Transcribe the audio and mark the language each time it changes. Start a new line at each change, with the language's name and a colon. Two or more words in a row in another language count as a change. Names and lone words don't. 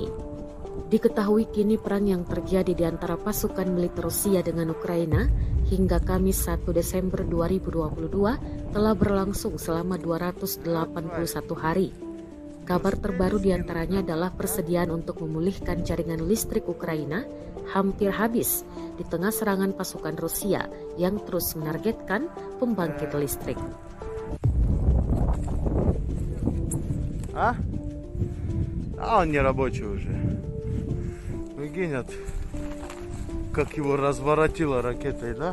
Indonesian: Diketahui kini perang yang terjadi di antara pasukan militer Rusia dengan Ukraina hingga Kamis 1 Desember 2022 telah berlangsung selama 281 hari. Kabar terbaru diantaranya adalah persediaan untuk memulihkan jaringan listrik Ukraina hampir habis di tengah serangan pasukan Rusia yang terus menargetkan pembangkit listrik.
Russian: А? А он не рабочий уже. Прикинь, как его разворотило ракетой, да?